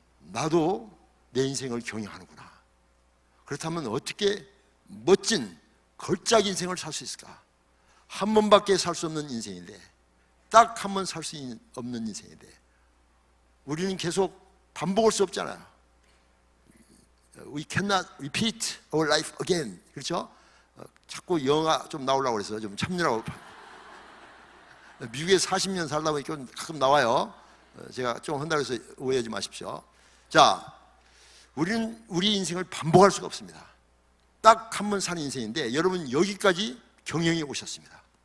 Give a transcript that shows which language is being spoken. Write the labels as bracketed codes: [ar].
[ko] 나도 내 인생을 경영하는구나. 그렇다면 어떻게 멋진 걸작 인생을 살 수 있을까? 한 번밖에 살 수 없는 인생인데, 딱 한 번 살 수 없는 인생인데, 우리는 계속 반복할 수 없잖아요. [en] We cannot repeat our life again. [ko] 그렇죠? 자꾸 영화 좀 나오려고 그래서 좀 참느라고. 미국에 40년 살다 보니까 가끔 나와요. 제가 좀 한다고 해서 오해하지 마십시오. 자, 우리는 우리 인생을 반복할 수가 없습니다. 딱 한 번 사는 인생인데, 여러분 여기까지 경영이 오셨습니다.